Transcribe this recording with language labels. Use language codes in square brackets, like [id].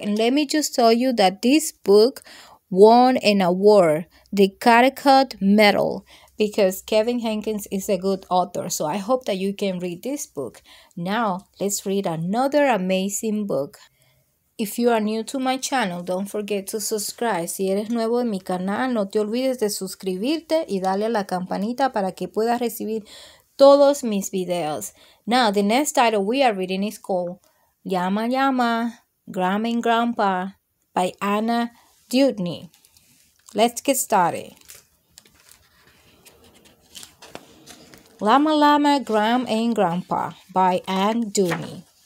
[en] And let me just tell you that this book won an award, the Connecticut Medal, because Kevin Hankins is a good author. So I hope that you can read this book. Now, let's read another amazing book. If you are new to my channel, don't forget to subscribe. [es] Si eres nuevo en mi canal, no te olvides de suscribirte y darle a la campanita para que puedas recibir todos mis videos. [en] Now, the next title we are reading is called Llama Llama, Grandma and Grandpa by Anna Dewdney. Let's get started. Llama Llama, Grandma and Grandpa by Anne Dewdney.